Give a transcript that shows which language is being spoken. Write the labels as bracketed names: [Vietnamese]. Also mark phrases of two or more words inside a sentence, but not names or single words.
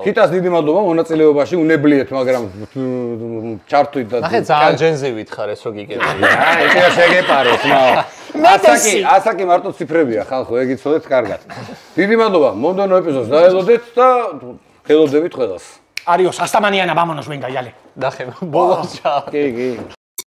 [Georgian] ქიტას დიდი მადლობა მონაწილეობაში უნებლიეთ მაგრამ ჩართვით და ნახე ძალიან ჯენზივით ხარ ეს რო გიგები. აი ეს შეგეპაროთ ასაკი მარტო ციფრებია ხალხო ეგ იცოდეთ კარგად. დიდი მადლობა მომდევნო ეპიზოდს დაელოდეთ და ხელოდებით ყველას. [Spanish] Adiós, hasta mañana, vámonos, venga, yale. [Georgian] ნახე, ბოლოს ჩა. კი.